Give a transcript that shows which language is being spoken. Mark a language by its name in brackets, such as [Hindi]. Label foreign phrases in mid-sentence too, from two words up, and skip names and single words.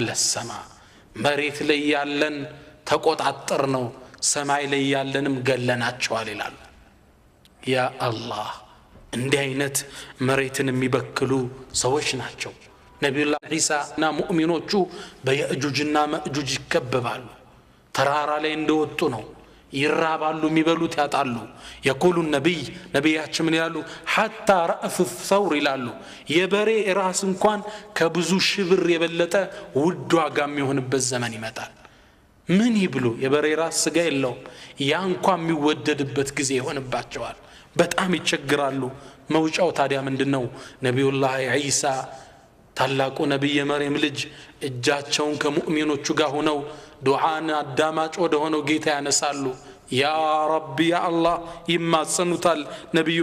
[Amharic] السماء መሬት ላይ ያለን ተቆጣጣር ነው ሰማይ ላይ ያለንም ገለናቸዋል ይላሉ [Arabic] يا الله [Amharic] እንዲህ አይነት መሬትን የሚበክሉ ሰዎች ናቸው ነብዩላህ ኢሳና ሙእሚኖቹ በየእጁጅና መእጁጅ ይከበባሉ ተራራ ላይ እንደወጡ ነው ይራባሉ የሚበሉት ያጣሉ [Arabic] يقول النبي [Amharic] ነብያችን ምን ይላሉ [Arabic] حتى رأس [Amharic] الثور ይላሉ የበሬ ራስ እንኳን ከብዙ ሽብር የበለጠ ውድ ዋጋ የሚሆንበት ዘመን ይመጣል ምን ይብሉ የበሬ ራስ ስጋ የለው ያ እንኳን የሚወደድበት ጊዜ ይሆንባቸዋል በጣም ይቸግራሉ መውጫው ታዲያ ምንድነው ነብዩላህ ኢሳ ታላቁ ነብይ የመርየም ልጅ እጃቸውን ከሙእሚኖቹ ጋር ሆነው ዱዓን አዳማጭ ወደ ሆነው ጌታ ያነሳሉ [Arabic] يا ربي يا الله [Amharic] ይማጸኑታል ነብዩ